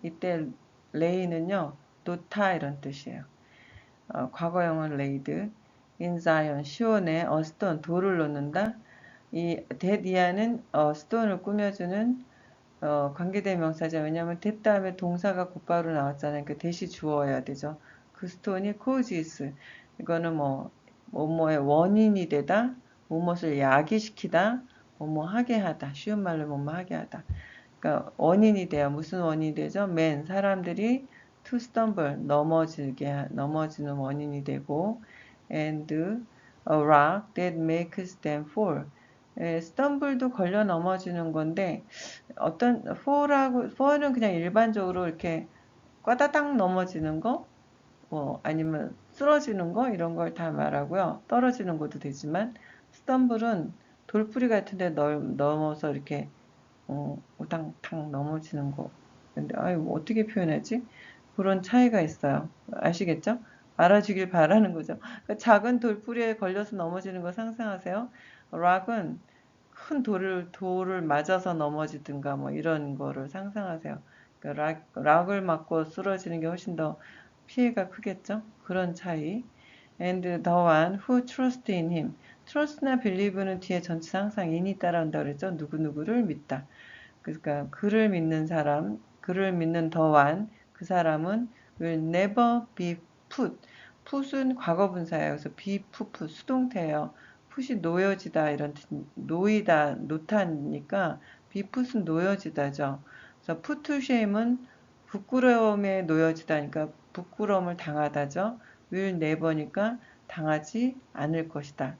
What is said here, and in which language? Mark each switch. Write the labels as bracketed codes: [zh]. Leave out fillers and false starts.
[ko] 이때 lay는요, 놓다 이런 뜻이에요. 과거형은 laid. [en] in Zion, [ko] 시온에 [en] a stone, [ko] 돌을 놓는다. 이 데디아는 stone을 꾸며주는 관계대명사죠. 왜냐하면 that 다음에 동사가 곧바로 나왔잖아요. 그 대시 주어야 되죠. 그 스톤이 causes. 이거는 뭐뭐의 원인이 되다, 무엇을 야기시키다, 뭐뭐 하게 하다. 쉬운 말로 뭐뭐 하게 하다. 그러니까 원인이 돼요. 무슨 원인이 되죠? [en] man, [ko] 사람들이 [en] to stumble, [ko] 넘어지는 원인이 되고 [en] and a rock that makes them fall. [ko] stumble도 걸려 넘어지는 건데 fall은 그냥 일반적으로 이렇게 꽈다닥 넘어지는 거, 아니면 쓰러지는 거 이런 걸 다 말하고요. 떨어지는 것도 되지만 stumble은 돌뿌리 같은데 넘어서 이렇게 우당탕 넘어지는 거. 근데 어떻게 표현하지? 그런 차이가 있어요. 아시겠죠? 알아주길 바라는 거죠. 그러니까 작은 돌뿌리에 걸려서 넘어지는 거 상상하세요. 락은 큰 돌을 맞아서 넘어지든가 뭐 이런 거를 상상하세요. 그러니까 락을 맞고 쓰러지는 게 훨씬 더 피해가 크겠죠? 그런 차이. [en] And the one who trusts in him. [ko] trust나 believe는 뒤에 전치사 항상 in이 따라온다 그랬죠? 누구누구를 믿다. 그러니까 그를 믿는 [en] the one, [ko] 그 사람은 [en] will never be put. [ko] put은 과거분사예요. 그래서 be put, 수동태예요. put이 놓여지다 이런 뜻, 놓이다, 놓다니까 be put은 놓여지다죠. 그래서 put to shame은 부끄러움에 놓여지다니까 부끄러움을 당하다죠. will never니까 당하지 않을 것이다.